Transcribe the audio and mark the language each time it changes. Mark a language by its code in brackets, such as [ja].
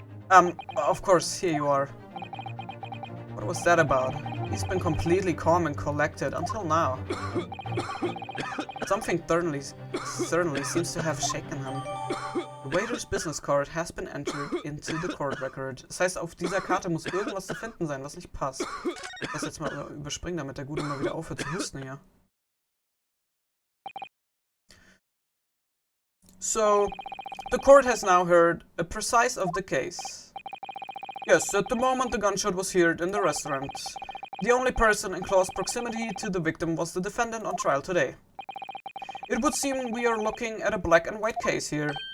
[en] Of course, here you are. What was that about? He's been completely calm and collected until now. Something certainly seems to have shaken him. The waiter's business card has been entered into the court record. [de] Das heißt, auf dieser Karte muss irgendwas zu finden sein, was nicht passt. Ich das jetzt mal überspringen, damit der Gute mal wieder aufhört zu husten hier. [en] So, the court has now heard a precise of the case. Yes, at the moment the gunshot was heard in the restaurant. The only person in close proximity to the victim was the defendant on trial today. It would seem we are looking at a black and white case here.